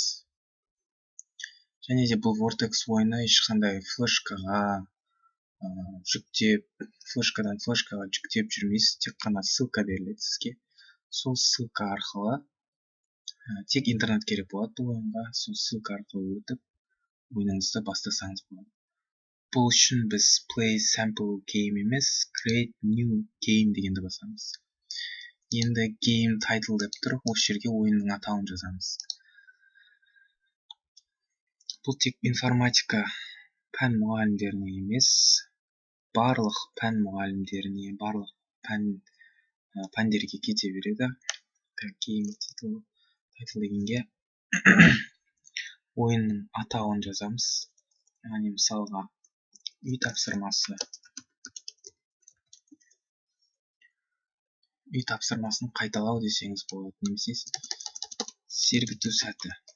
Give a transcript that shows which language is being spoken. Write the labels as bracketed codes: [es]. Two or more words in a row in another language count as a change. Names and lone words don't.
[kk] Және де бұл Vortex ойыны ешқандай флешкаға жүктеп, флешкадан флешкаға жүктеп жүрмейсіз, тек қана ссылка беріледі сізге. Сол ссылка арқылы, тек интернет керек болады бұл ойынға, сол ссылка арқылы өтіп, ойыныңызды бастасаңыз болады. Бұл үшін біз [en] play sample game [kk] емес, [en] create new game [kk] дегенді басамыз. Енді [en] game title [kk] деп тұр, осы жерге ойынның атауын жазамыз. Бұл тек информатика пән мұғалімдеріне емес, барлық пән мұғалімдеріне, барлық пәндерге кете береді. [en] Game title [kk] дегенге ойынның атауын жазамыз. Яғни мысалға үй тапсырмасы. Үй тапсырмасын қайталау десеңіз болады, немесе сергіту сәті.